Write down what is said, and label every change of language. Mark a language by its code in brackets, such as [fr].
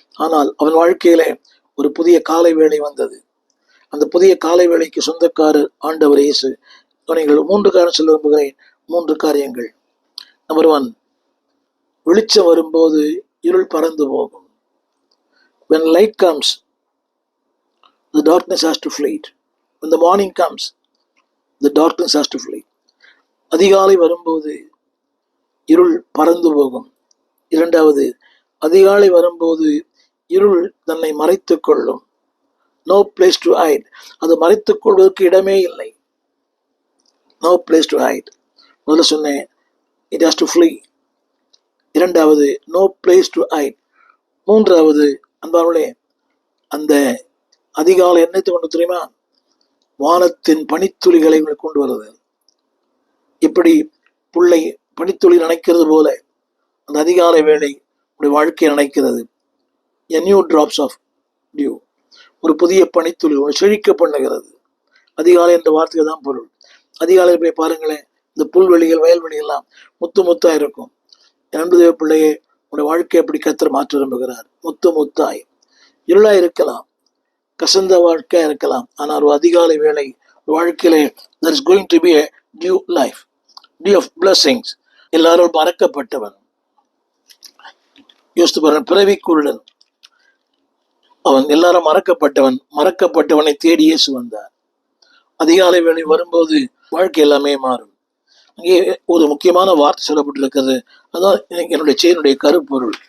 [ta] ஆனால் அவன் வாழ்க்கையிலே ஒரு புதிய காலை வேளை வந்தது. அந்த புதிய காலை வேளைக்கு சொந்தக்காரர் ஆண்டவர் இயேசு. நீங்கள் 3 காரணம் சொல்ல விரும்புகிறேன். 3 காரியங்கள். நம்பர் 1, வெளிச்சம் வரும்போது இருள் பறந்து போகும். [en] When light comes, the darkness has to flee. When the morning comes, the darkness has to flee. [ta] அதிகாலை வரும்போது இருள் பறந்து போகும். 2வது, அதிகாலை வரும்போது இருள் தன்னை மறைத்துக் கொள்ளும். [en] No place to hide. [ta] அது மறைத்துக் கொள்வதற்கு இடமே இல்லை. [en] No place to hide. [ta] முதல்ல சொன்னேன், [en] It has to flee. [ta] இரண்டாவது, [en] No place to hide. [ta] மூன்றாவது, அன்பார்களே, அந்த அதிகாலை என்னத்தை கொண்டு தெரியுமா? வானத்தின் பனித்துளிகளை கொண்டு வருது. இப்படி புள்ளை பனித்துளி நினைக்கிறது போல அந்த அதிகாலை வேளை உடைய வாழ்க்கையை நினைக்கிறது. [en] A new drops of dew. [ta] ஒரு புதிய பனித்துளி ஒரு செழிக்க பண்ணுகிறது. அதிகாலை என்ற வார்த்தைக்கு தான் பொருள். அதிகாலையில் போய் பாருங்களேன், இந்த புல்வெளிகள் வயல்வெளிகள்லாம் முத்து முத்தா இருக்கும். அன்பு தேவ பிள்ளையே, உடைய வாழ்க்கையை எப்படி கர்த்தர் மாற்ற விரும்புகிறார். முத்து முத்தாய். இருளா இருக்கலாம், கசந்த வாழ்க்கையா இருக்கலாம், ஆனால் ஒரு அதிகாலை வேளை வாழ்க்கையிலே [en] there is going to be a dew life, dew of blessings. [ta] எல்லாரும் மறக்கப்பட்டவன். யோசித்து பாருங்க, பிறவி குருடன் அவன், எல்லாரும் மறக்கப்பட்டவன். மறக்கப்பட்டவனை தேடி இயேசு வந்தார். அதிகாலை வேளை வரும்போது வாழ்க்கை எல்லாமே மாறும். அங்கே ஒரு முக்கியமான வார்த்தை சொல்லப்பட்டிருக்கிறது. அதான் என்னுடைய செய்தியுடைய கருப்பொருள்.